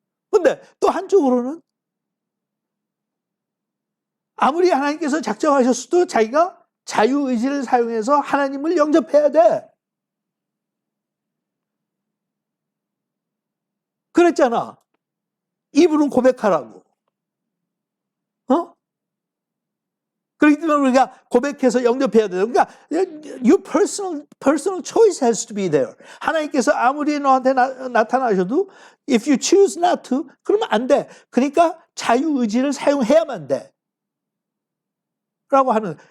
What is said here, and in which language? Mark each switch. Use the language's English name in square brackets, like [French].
[Korean] 근데 또 한쪽으로는 아무리 하나님께서 작정하셨어도 자기가 자유의지를 사용해서 하나님을 영접해야 돼. 그랬잖아. 입으로 고백하라고. 그렇기 때문에 우리가 고백해서 영접해야 돼요. 그러니까 [English] your personal choice has to be there. [Korean] 하나님께서 아무리 너한테 나타나셔도 [English] if you choose not to [Korean] 그러면 안 돼. 그러니까 자유의지를 사용해야만 돼. 라고 하는.